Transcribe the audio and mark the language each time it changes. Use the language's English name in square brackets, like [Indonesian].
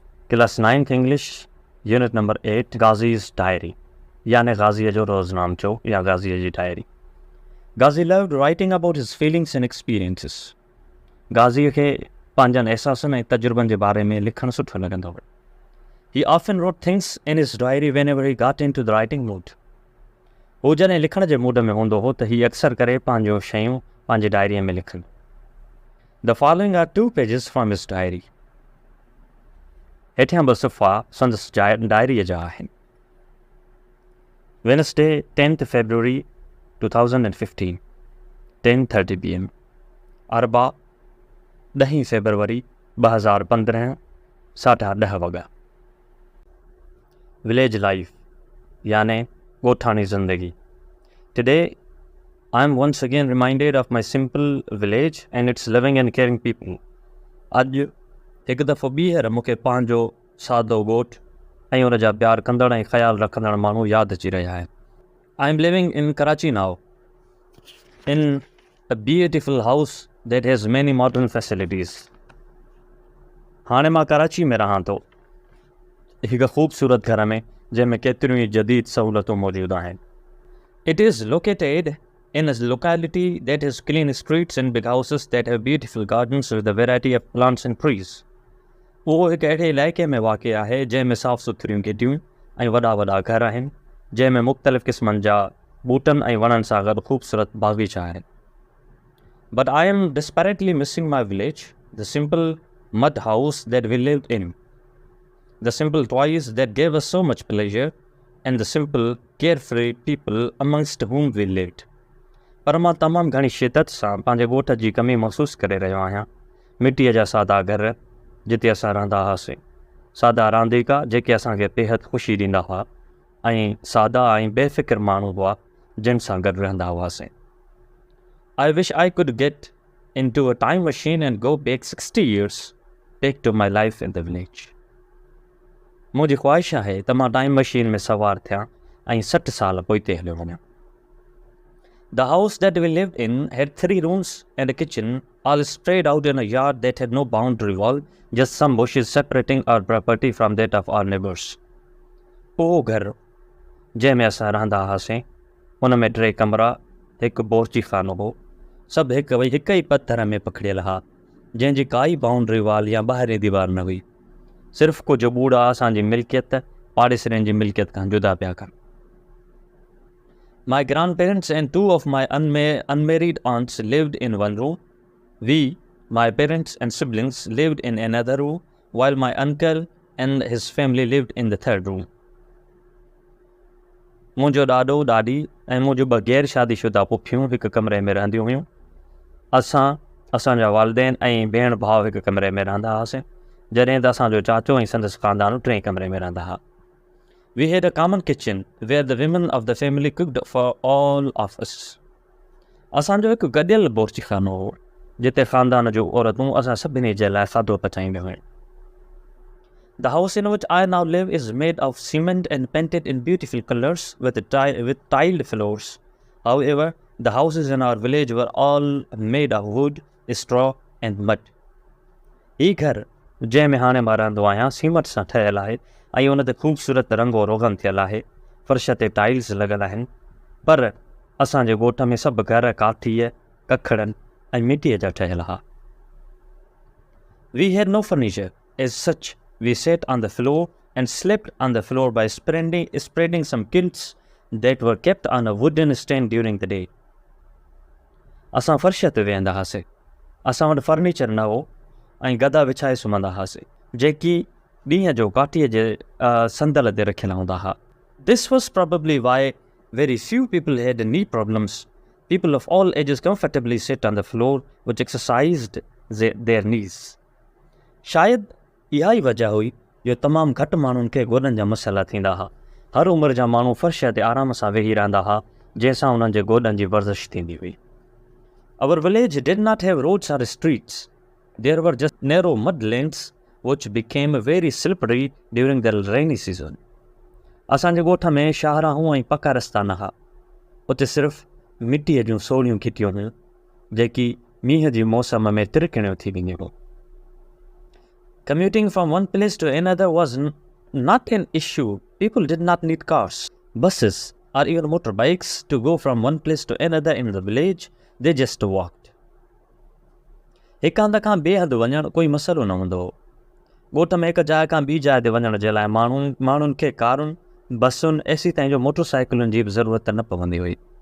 [English] class 9th English unit number 8 Ghazi's diary [Sindhi] यानी गाज़ीअ जो रोज़नामचो या गाज़ीअ जी diary. [English] Ghazi loved writing about his feelings and experiences. [Sindhi] गाज़ीअ खे पंहिंजनि एहसासनि ऐं तजुर्बनि जे बारे में लिखणु सुठो लॻंदो हो। [English] He often wrote things in his diary whenever he got into the writing mood. [Sindhi] हू जॾहिं लिखण जे मूड में हूंदो हो त हीअ अक्सर करे पंहिंजो शयूं पंहिंजी डायरीअ में लिखनि। [English] The following are 2 pages from his diary. [Sindhi] हेठियां ॿ सुफ़ा संदसि डायरीअ जा आहिनि। [English] Wednesday 10th February 2015 10:30 PM। [Sindhi] अरबा 10 फरवरी 2015 10:30 वॻा। [English] village life [Sindhi] याने ॻोठाणी ज़िंदगी। [English] Today I am once again reminded of my simple village and its living and caring people. [Sindhi] अॼु हिकु दफ़ो ॿीहर मूंखे पंहिंजो सादो ॻोठ ऐं उन जा प्यार कंदड़ ऐं ख़्यालु रखंदड़ माण्हू यादि अची रहिया आहिनि। [English] I am living in Karachi now, in a beautiful house that has many modern facilities. [Sindhi] हाणे मां कराची में रहां थो, हिकु ख़ूबसूरत घर में जंहिंमें केतिरियूं ई जदीद सहूलतूं मौजूदु आहिनि। [English] It is located in a locality that has clean streets and big houses that have beautiful gardens with a variety of plants and trees. [Sindhi] उहो हिकु अहिड़े इलाइक़े में वाक़िअ आहे जंहिंमें साफ़ सुथरियूं गिटियूं ऐं वॾा वॾा घर आहिनि, जंहिंमें मुख़्तलिफ़ क़िस्मनि जा ॿूटनि ऐं वणनि सां गॾु ख़ूबसूरत बाग़ीचा आहिनि। [English] But I am desperately missing my village, the simple mud house that we lived in, the simple toys that gave us so much pleasure, and the simple carefree people amongst whom we lived. [Sindhi] पर मां तमामु घणी शिदत सां पंहिंजे ॻोठ जी कमी महसूसु करे रहियो आहियां। मिटीअ जा सादा घर जिते असां रहंदा हुआसीं, सादा रांदीका जेके असांखे बेहदि ख़ुशी ॾींदा हुआ, ऐं सादा ऐं बेफ़िक्र माण्हू हुआ जिन सां गॾु रहंदा हुआसीं। [English] I wish I could get into a time machine and go back 60 years back to my life in the village. [Sindhi] मुंहिंजी ख़्वाहिश आहे त मां टाइम मशीन में सवार थियां ऐं 60 साल पोइते हलियो वञां। [English] The house that we lived in had 3 rooms and a kitchen, all spread out in a yard that had no boundary wall, just some bushes separating our property from that of our neighbors. [Sindhi] उहो घर जंहिंमें असां रहंदा हुआसीं, उन में 3 कमरा, हिकु बोर्ची खानो हो, सभु हिकु ई पथर में पखड़ियल हुआ, जंहिंजी काई बाउंड्री वॉल या ॿाहिरीं दीवार न हुई। सिर्फ़ु कुझु ॿूड़ा असांजी मिल्कियत पाड़ेसरनि जी मिल्कियत खां जुदा पिया कनि। [English] My grandparents and 2 of my unmarried aunts lived in one room. We, my parents and siblings, lived in another room, while my uncle and his family lived in the 3rd room. [Sindhi] मुंहिंजो ॾाॾो ॾाॾी ऐं मुंहिंजो 2 गैर शादीशुदा पुफियूं हिकु कमरे में रहंदियूं हुयूं। असांजा वालिदैन ऐं भेण भाउ हिकु कमरे में रहंदा हुआसीं, जॾहिं त असांजो चाचो ऐं संदसि ख़ानदान 3 कमरे में रहंदा हुआ। [English] We had a common kitchen where the women of the family cooked for all of us. [Sindhi] असांजो हिकु गॾियल बोर्ची खानो हो जिते ख़ानदान जूं औरतूं असां सभिनी जे लाइ खाधो पचाईंदियूं हुयूं। [English] The house in which I now live is made of cement and painted in beautiful colors with tiled floors. However, the houses in our village were all made of wood, straw and mud. [Sindhi] ही घर जंहिंमें हाणे मां रहंदो आहियां cement सां ठहियलु आहे ऐं उन ते ख़ूबसूरत रंगो रोगन थियल आहे, फर्श ते टाइल्स लॻल आहिनि, पर असांजे ॻोठ में सभु घर काठीअ, कखड़नि ऐं मिटीअ जा ठहियल हुआ। [English] We had no furniture as such. We sat on the floor and slept on the floor by spreading some quilts that were kept on a wooden stand during the day. [Sindhi] असां फर्श ते वेहंदा हुआसीं, असां वटि फर्नीचर न हो ऐं गदा विछाए सुम्हंदा हुआसीं जेकी ॾींहं जो काठीअ जे संदल ते रखियल हूंदा हुआ। [English] This was probably why very few people had knee problems. People of all ages comfortably sit on the floor which exercised their knees. [Sindhi] शायदि इहा ई वजह हुई जो तमामु घटि माण्हुनि खे गोॾनि जा मसइला थींदा हुआ। हर उमिरि जा माण्हू फर्श ते आराम सां वेही रहंदा हुआ, जंहिंसां उन्हनि जे गोॾनि जी वर्ज़िश थींदी हुई। [English] Our village did not have roads or streets. There were just narrow mud lanes which became very slippery during the rainy season. [Sindhi] असांजे ॻोठ में शाहराहूं ऐं पका रस्ता न हुआ, उते सिर्फ़ु मिटीअ जूं सोड़ियूं खिटियूं हुयूं जेकी मींहं जी मौसम में तिरकिणियूं थी वेंदियूं हुयूं. [English] Commuting from one place to another was not an issue. People did not need cars, buses, or even motorbikes to go from one place to another in the village. They just walked. [Sindhi] हिक हंध खां ॿिए हंधि वञणु कोई मसइलो न हूंदो हो. ॻोठ में हिकु जाइ खां ॿी जाइ ते वञण जे लाइ माण्हुनि खे कारुनि, बसुनि, एसी ताईं जो मोटरसाइकिलुनि जी बि ज़रूरत न पवंदी हुई.